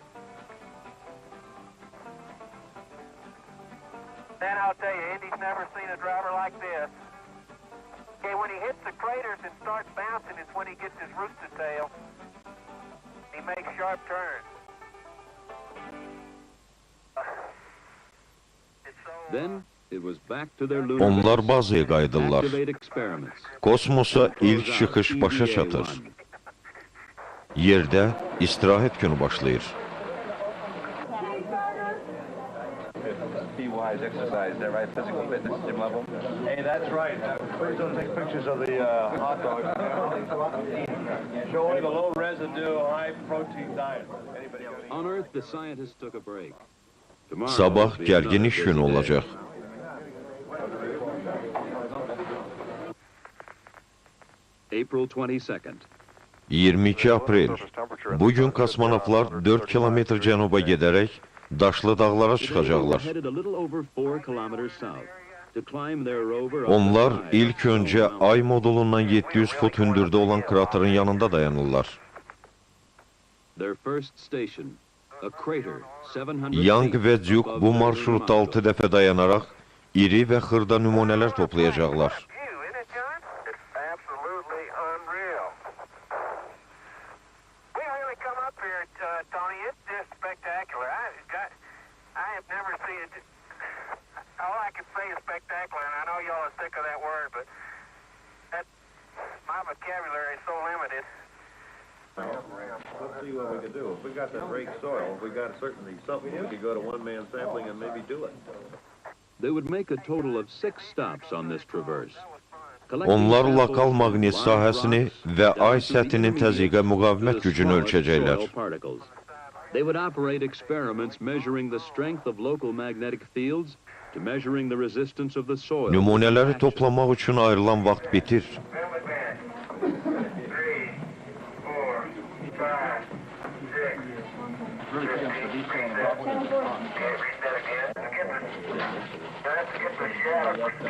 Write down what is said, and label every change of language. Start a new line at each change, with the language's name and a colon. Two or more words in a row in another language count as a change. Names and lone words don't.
English: Man, I'll tell you, Indy's never seen a driver like this. Okay, when he hits the craters and starts bouncing is when he gets his rooster tail. He makes sharp turns. Then it was back to their lunar
Azerbaijani: Onlar
English: base.
Azerbaijani: bazaya qayıdırlar.
English: Activate experiments.
Azerbaijani: Kosmosa ilk çıxış başa çatır. Yerdə istirahət günü başlayır.
English: Be wise exercise there, right? Physical fitness, gym level. Hey, that's right. Please don't take pictures of the hot dogs. Showing the low residue, high protein diet. Anybody else? On Earth, the scientists took a break. Tomorrow
Azerbaijani: Sabah
English: will be
Azerbaijani: gərgin
English: another
Azerbaijani: iş günü
English: busy day.
Azerbaijani: olacaq.
English: April 22nd.
Azerbaijani: 22 aprel. Bugün kosmonavtlar 4 kilometr cənuba gedərək daşlı dağlara çıxacaqlar.
English: Headed a little over 4 kilometers south to climb their rover up
Azerbaijani: Onlar
English: the high
Azerbaijani: ilk öncə ay modulundan 700 fut hündürdə olan kraterın yanında dayanırlar.
English: Their first station, a crater 700 Young feet
Azerbaijani: və Duke
English: above
Azerbaijani: bu
English: their
Azerbaijani: marşrutda
English: lunar
Azerbaijani: 6 dəfə dayanaraq iri və xırda nümunələr toplayacaqlar.
English: View, isn't it, John? It's absolutely unreal. We really come up here, Tony. It's just spectacular. I have never seen it. All I can say is spectacular, and I know y'all are sick of that word, but my vocabulary is so limited. Let's see what we can do. If we got that rake soil, we got certainly something. We could go to one-man sampling and maybe do it. They would make a total of 6 stops on this traverse.
Azerbaijani: Onlar lokal maqnit sahəsini və ay səthinin təzyiqə müqavimət gücünü ölçəcəklər.
English: They would operate experiments measuring the strength of local magnetic fields to measuring the resistance of the soil.
Azerbaijani: Nümunələri toplamaq üçün ayrılan vaxt bitir. 3, 4, 5, 6.